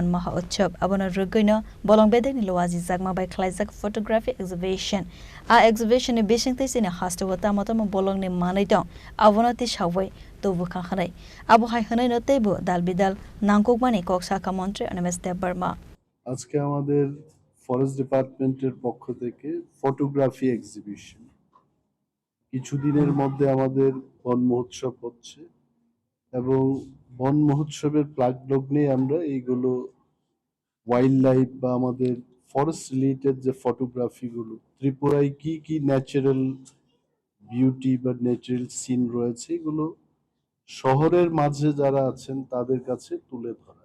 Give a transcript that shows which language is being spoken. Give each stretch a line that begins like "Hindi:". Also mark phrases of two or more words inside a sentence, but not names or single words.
Kok Borok: Maha Utsav abona rugoino Bolongbedeng ni luazi zagma by Klaizak
English: photography exhibition
Kok Borok: a exhibition ni bisingte sine hastawata matama bolong ni manaitong abonati shawai tobu khanai abu hai hanai no tebu dalbidal nangkokmani koksaka Mantri Onimes Deborma
Bangla: আজকে আমাদের
English: forest department's
Bangla: পক্ষ থেকে
English: photography exhibition
Bangla: কিছুদিনের মধ্যে আমাদের বন মহোৎসব হচ্ছে এবং বন মহোৎসবের প্রাকলগ্নে আমরা এইগুলো
English: wild life
Bangla: বা আমাদের
English: forest related
Bangla: যে ফটোগ্রাফিগুলো ত্রিপুরায় কি কি
English: natural beauty
Bangla: বা
English: natural scene
Bangla: রয়েছে এগুলো শহরের মাঝে যারা আছেন তাদের কাছে তুলে ধরা।